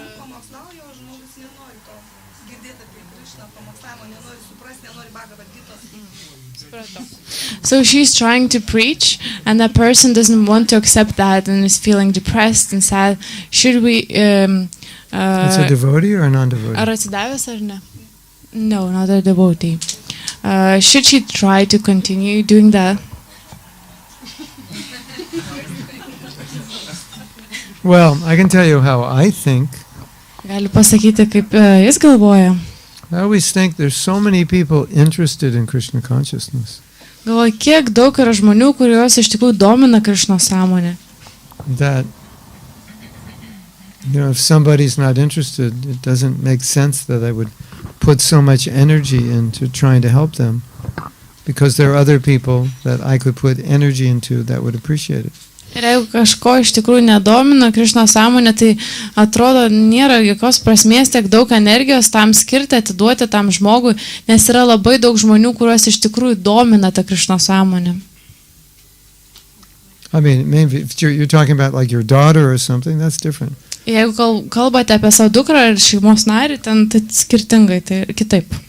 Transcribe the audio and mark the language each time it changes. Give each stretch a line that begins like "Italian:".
Lithuanian: Pamokslauju, o žmogus nenori to girdėti apie Krišną, pamokslavimo nenori suprasti, nenori Bhagavad Gitos.
English: So she's trying to preach and that person doesn't want to accept that and is feeling depressed and sad. Should we... It's a devotee or a non-devotee?
Lithuanian: Ar atsidavęs ar ne?
English: No, not a devotee. Should she try to continue doing that? Well, I can tell you how I think.
Lithuanian: Galiu pasakyti, kaip jis galvoja.
English: I always think there's so many people interested in Krishna consciousness.
Lithuanian: Galvoju, kiek daug yra žmonių, kuriuos iš tikrųjų domina Krišnos sąmonė.
English: That If somebody's not interested, it doesn't make sense that I would put so much energy into trying to help them, because there are other people that I could put energy into that would appreciate it.
Lithuanian: Ir jeigu kažko iš tikrųjų nedomina Krišnos sąmonė, tai atrodo nėra jokios prasmės tiek daug energijos tam skirti, atiduoti tam žmogui, nes yra labai daug žmonių, kuriuos iš tikrųjų domina ta Krišnos sąmonė.
English: I mean, maybe if you're talking about like your daughter or something, that's different.
Lithuanian: Jeigu kalbate apie savo dukrą ir šeimos narį, ten tai skirtingai, tai kitaip.